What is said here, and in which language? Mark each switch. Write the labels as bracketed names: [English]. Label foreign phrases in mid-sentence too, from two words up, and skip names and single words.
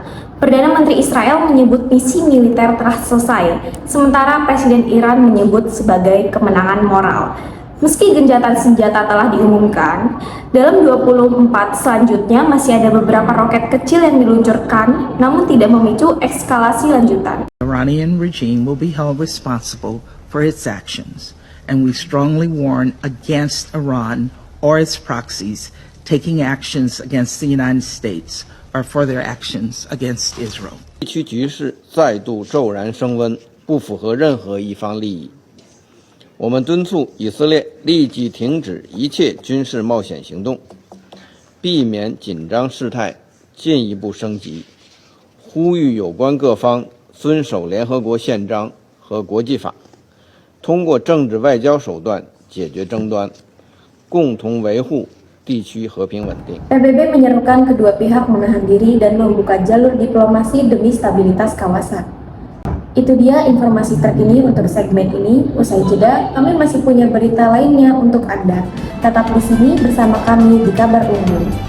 [Indonesian] Perdana Menteri Israel menyebut misi militer telah selesai, sementara Presiden Iran menyebut sebagai kemenangan moral. Meski gencatan senjata telah diumumkan, dalam 24 selanjutnya masih ada beberapa roket kecil yang diluncurkan, namun tidak memicu eskalasi lanjutan. [English] The Iranian regime will be held responsible for its actions, and we strongly warn against Iran or its proxies taking actions against the United States or further actions against Israel. [Chinese] 地区局势再度骤然升温，不符合任何一方利益。我们敦促以色列立即停止一切军事冒险行动，避免紧张事态进一步升级，呼吁有关各方遵守联合国宪章和国际法，通过政治外交手段解决争端，共同维护地区和平稳定。 [Indonesian] PBB menyerukan kedua pihak menahan diri dan membuka jalur diplomasi demi stabilitas kawasan. Itu dia informasi terkini untuk segmen ini. Usai jeda, kami masih punya berita lainnya untuk Anda. Tetap di sini bersama kami di Kabar Unggul.